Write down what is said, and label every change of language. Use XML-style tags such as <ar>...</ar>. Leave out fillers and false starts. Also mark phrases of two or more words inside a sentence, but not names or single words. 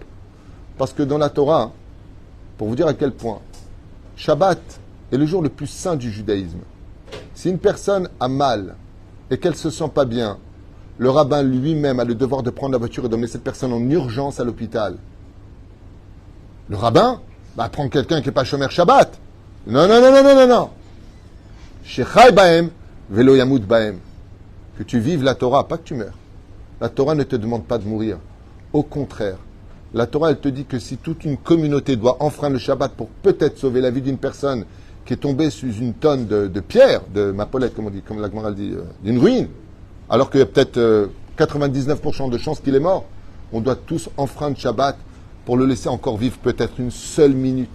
<fr>Parce que dans la Torah, pour vous dire à quel point, Shabbat est le jour le plus saint du judaïsme. Si une personne a mal et qu'elle ne se sent pas bien, le rabbin lui-même a le devoir de prendre la voiture et d'emmener cette personne en urgence à l'hôpital. Le rabbin va prendre quelqu'un qui n'est pas</fr> <he>שומר שבת.</he> <fr>Non, non, non, non, non, non, non.</fr> <he>שחי בהם, ולא ימות בהם.</he> <fr>Que tu vives la Torah, pas que tu meurs. La Torah ne te demande pas de mourir. Au contraire, la Torah, elle te dit que si toute une communauté doit enfreindre le Shabbat pour peut-être sauver la vie d'une personne qui est tombée sous une tonne de pierre, de mapolette, comme on dit, comme la Gemara dit, d'une ruine, alors qu'il y a peut-être 99% de chances qu'il est mort, on doit tous enfreindre Shabbat pour le laisser encore vivre peut-être une seule minute.</fr>